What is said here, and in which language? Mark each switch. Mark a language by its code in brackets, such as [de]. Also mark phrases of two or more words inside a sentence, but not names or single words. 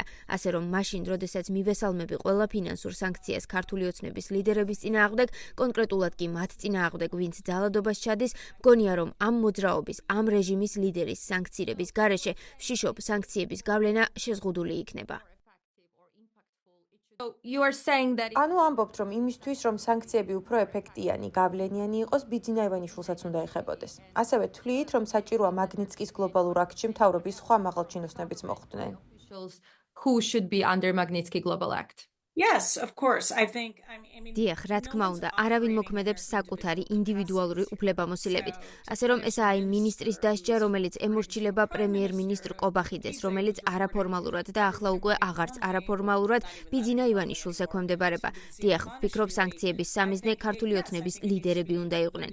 [ka] ასე რომ მაშინ, როდესაც მივესალმები ყველა ფინანსურ სანქციას ქართული ოცნების ლიდერების წინააღმდეგ, კონკრეტულად კი მათ წინააღმდეგ, ვინც ძალადობას ჩადის, მგონია რომ ამ მოძრაობის, ამ რეჟიმის ლიდერის სანქცირების გარეშე ვშიშობ სანქციების გავლენა შეზღუდული იქნება. [en] So you are saying that [ka] ანუ ამბობთ, რომ იმისთვის, რომ სანქციები უფრო ეფექტიანი, გავლენიანი იყოს, ბიძინა ივანიშვილსაც უნდა ეხებოდეს. ასევე თვლით, რომ საჭიროა მაგნიტსკის გლობალურ აქტში მთავრობის სხვა მაღალჩინოსნებიც მოხვდნენ. [en] officials who should be under Magnitsky Global Act. Yes, of course. I mean [ka] დიახ, რა თქმა უნდა, არავინ მოქმედებს საკუთარი ინდივიდუალური უფლებამოსილებით. ასე რომ ესაა იმ მინისტრის დასჯა, რომელიც ემორჩილება პრემიერ-მინისტრ ყობახიძეს, რომელიც არაფორმალურად და ახლა უკვე აღარც არაფორმალურად ბიძინა ივანიშვილს ექვემდებარება. დიახ, ვფიქრობ, სანქციების სამიზნე ქართული ოცნების ლიდერები უნდა იყვნენ.